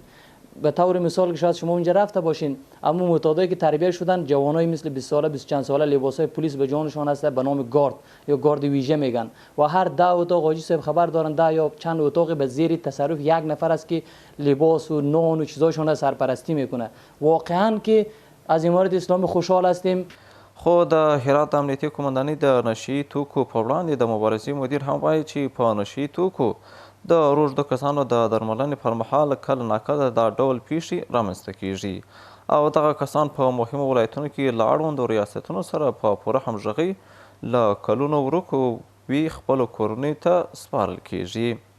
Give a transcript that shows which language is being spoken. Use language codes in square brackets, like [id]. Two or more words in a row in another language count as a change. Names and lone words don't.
[fa] به طور مثال که شاید شما اونجا رفته باشین، اما معتادایی که تربیت شدن جوانایی مثل 20 ساله 20 چند ساله لباسای پلیس به جانشان هست به نام گارد یا گارد ویژه میگن و هر 10 اتاق حاجی صاحب خبر دارن 10 یا چند اتاق به زیر تصرف یک نفر است که لباس و نان و چیزاشون سرپرستی میکنه. واقعا که از امارت اسلامی خوشحال هستیم. [ps] خو د هرات امنیتي قومندانۍ د نشي توکو په وړاندې د مبارزې مدیر هم وایي چې په نشي توکو د روږدو کسانو د درملنې پر مهال کله ناکله دا ډول پیښې رامنځته کیږي او دغه کسان په مهمو ولایتونو کې له اړوندو ریاستونو سره په پوره همغږۍ له کلونو ورکو وي خپلو کورنیو ته سپارل کیږي.